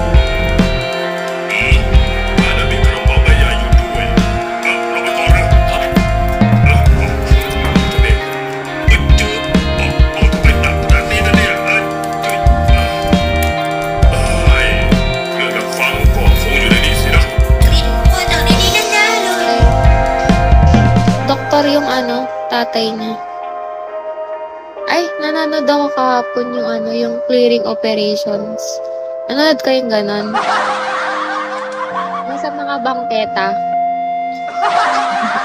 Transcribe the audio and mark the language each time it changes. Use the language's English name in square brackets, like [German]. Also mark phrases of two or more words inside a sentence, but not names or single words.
[Thai] บ้านนั้นมีกระเป๋าใบใหญ่อยู่ด้วยเราไปก่อนนะครับนี่จืดทำไมหนักขนาดนี้นะเนี่ยเครื่องดักฟังก็คงอยู่ในนี้สินะ กลิ่นมาจากในนี้แน่ๆเลย [Filipino] Doktor yung tatay niya. Ay, nanonood ako kahapon yung clearing operations. Nanonood kayong ganon? Yung sa mga bangketa.